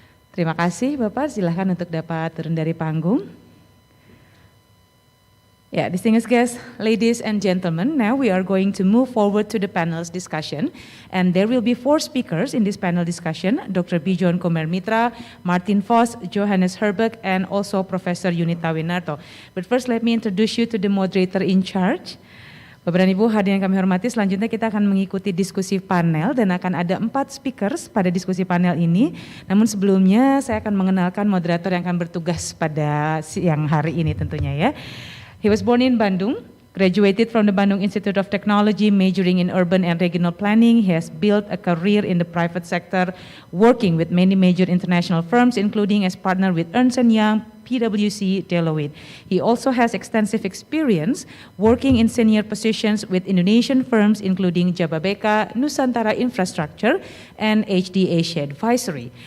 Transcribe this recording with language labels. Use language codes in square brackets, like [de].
[id] Terima kasih Bapak, silakan untuk dapat turun dari panggung. [en] Yeah, distinguished guests, ladies and gentlemen, now we are going to move forward to the panel's discussion. And there will be 4 speakers in this panel discussion, Dr. Bijon Komer Mitra, Martin Vos, Johannes Herbeck, and also Professor Yunita Winarto. But first let me introduce you to the moderator in charge. [id] Bapak dan Ibu hadirin yang kami hormati, selanjutnya kita akan mengikuti diskusi panel dan akan ada 4 speakers pada diskusi panel ini. Namun sebelumnya saya akan mengenalkan moderator yang akan bertugas pada siang hari ini tentunya ya. [en] He was born in Bandung Graduated from the Bandung Institute of Technology, majoring in urban and regional planning. He has built a career in the private sector, working with many major international firms, including as partner with Ernst & Young, PwC, Deloitte. He also has extensive experience working in senior positions with Indonesian firms, including Jababeka, Nusantara Infrastructure, and HD Asia Advisory.